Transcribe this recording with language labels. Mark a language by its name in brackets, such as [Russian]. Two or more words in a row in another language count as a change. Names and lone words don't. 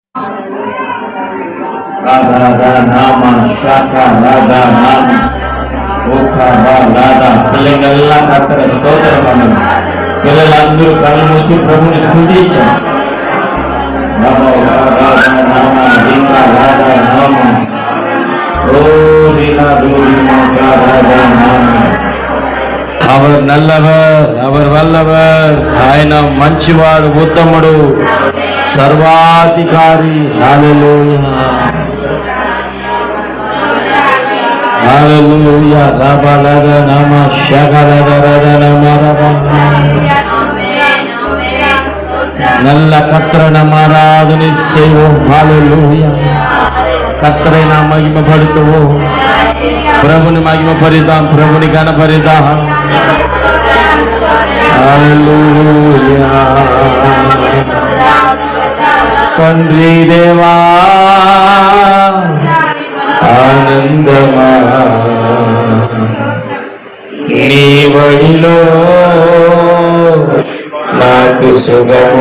[Tamil] பிள்ளைகளெல்லா கர்த்தர ஸ்தோத்திரம். [Telugu] పిల్లలందరూ కళ్ళు మూసి ప్రభుని స్తుతించారు. [Tamil] அவர் நல்லவர், அவர் వల్లవర్. [Telugu] ఆయన మంచివాడు, ఉత్తముడు, సర్వాధికారి. హల్లెలూయా హల్లెలూయా. రబలద నమ శగరదరద నమ రబ. [Tamil] நல்ல கர்த்தரை நம்ம ஆராதனை செய்வோம். ஹல்லேலூயா. கர்த்தரை நாம் மகிமைப்படுத்துவோம். [Telugu] ప్రభుని మహిమపరిద్దాం, ప్రభుని గణపరిద్దాం. హల్లెలూయా. తండ్రి దేవా ఆనందమా నీ వడిలో నాకు సుఖము.